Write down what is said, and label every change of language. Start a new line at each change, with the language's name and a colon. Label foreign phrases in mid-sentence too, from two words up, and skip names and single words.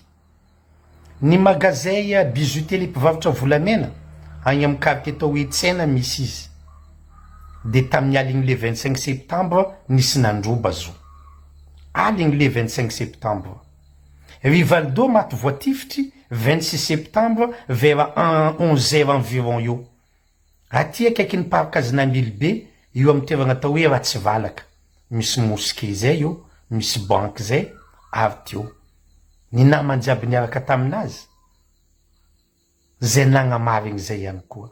Malagasy: Ny magazay bijouterie mpivarotra volamena agny amin'ny quartier tao hoe Tsena misy izy. De tamin'ny aligny
French: le 25 septembre
Malagasy: nisy nandroba zo. Aligny
French: le 25 septembre.
Malagasy: Evi Valdo maty voatifitry 26 septembre
French: vers 11h environ
Malagasy: io. Aty akaiky ny parc Azinamily be io amin'ny toeragna tao hoe Ratsivalaka. Misy mosquée zay io, misy banque zay avy teo. Ny namany jiaby niaraka taminazy zay nagnamarigny zay ihany koa.